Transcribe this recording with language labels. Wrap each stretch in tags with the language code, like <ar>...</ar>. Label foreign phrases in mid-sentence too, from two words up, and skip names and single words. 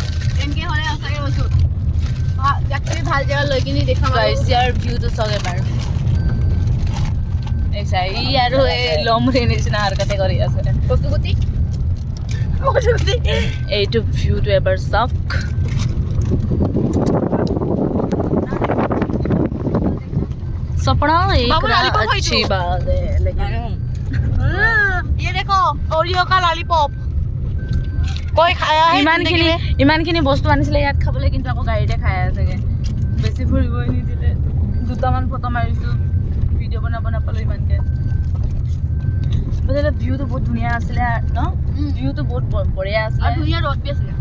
<as>10K হ'লে সঁচাকৈ কৈছোঁ যাকে ভাল জেগা লৈ কিনি দেখাম ইয়াৰ ভিউটো চাওক এবাৰ ই আৰু এই লমৰি নিচিনা হাৰকাতে কৰি আছে কচুগুটি এইটো ভিউটো এবাৰ চাওক</as> <hi>सपना एक अच्छी बात है लेकिन ये देखो ओरियो का लॉलीपॉप कोई खाया है</hi> <as>ইমানখিনি বস্তু আনিছিলে ইয়াত খাবলৈ কিন্তু আকৌ গাড়ীতে খাই আছেগে বেছি ফুৰিবই নিদিলে দুটামান ফটো মাৰিছোঁ ভিডিঅ' বনাব নাপালোঁ ইমানকে বোলে ভিউটো বহুত ধুনীয়া আছিলে ন ভিউটো বহুত বঢ়িয়া আছিলে ধুনীয়া ৰ'দ বি আছিলে</as>